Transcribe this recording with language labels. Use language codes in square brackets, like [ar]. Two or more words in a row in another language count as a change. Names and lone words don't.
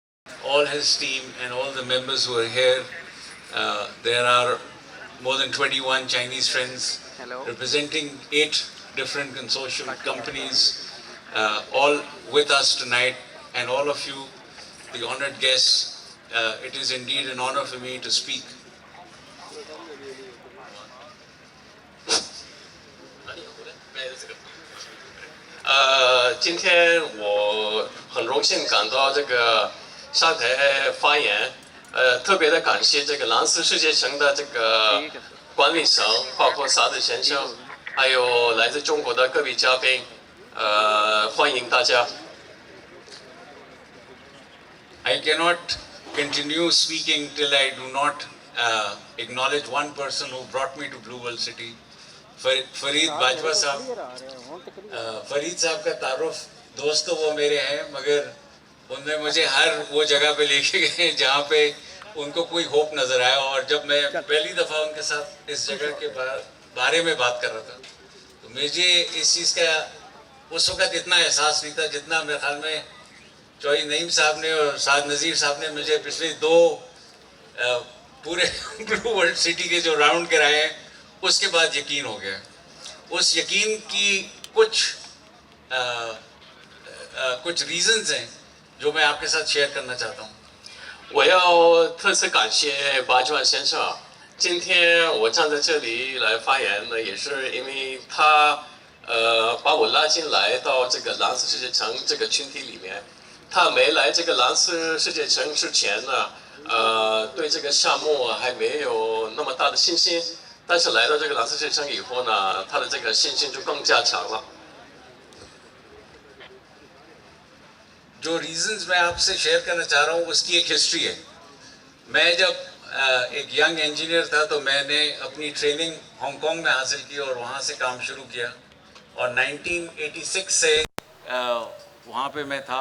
[en] all his team and all the members who are here. There are more than 21 Chinese friends representing 8 different consortium companies, all with us tonight, and all of you, the honored guests. It is indeed an honor for me to speak. [zh] 今天我很荣幸赶到这个上台发言，特别的感谢这个蓝思世界城的这个管理层，包括萨德先生，还有来自中国的各位嘉宾，欢迎大家。 [en] I cannot continue speaking till I do not acknowledge one person who brought me to Blue World City. [ur] فرید باجوہ صاحب، فرید صاحب کا تعارف دوست تو وہ میرے ہیں، مگر انہوں نے مجھے ہر وہ جگہ پہ لے کے گئے جہاں پہ ان کو کوئی ہوپ نظر آیا. اور جب میں پہلی دفعہ ان کے ساتھ اس جگہ کے بارے میں بات کر رہا تھا، تو مجھے اس چیز کا اس وقت اتنا احساس نہیں تھا جتنا میرے خیال میں چوہدری نعیم صاحب نے اور سعد نذیر صاحب نے مجھے پچھلے 2 پورے بلیو ورلڈ سٹی کے جو راؤنڈ کرائے ہیں، اس کے بعد یقین ہو گیا. اس یقین کی کچھ ریزنز ہیں جو میں آپ کے ساتھ شیئر کرنا چاہتا ہوں. [zh] 我要特此感谢巴基万先生。今天我站在这里来发言呢，也是因为他把我拉进来到这个蓝思世界城这个群体里面。他没来这个蓝思世界城之前呢，对这个项目还没有那么大的信心。但是来到这个蓝思世界城以后呢，他的这个信心就更加强了。 [ur] جو ریزنز میں آپ سے شیئر کرنا چاہ رہا ہوں اس کی ایک ہسٹری ہے. میں جب ایک [en] young engineer [ur] تھا تو میں نے اپنی ٹریننگ ہانگ کانگ میں حاصل کی اور وہاں سے کام شروع کیا، اور 1986 سے وہاں پہ میں تھا.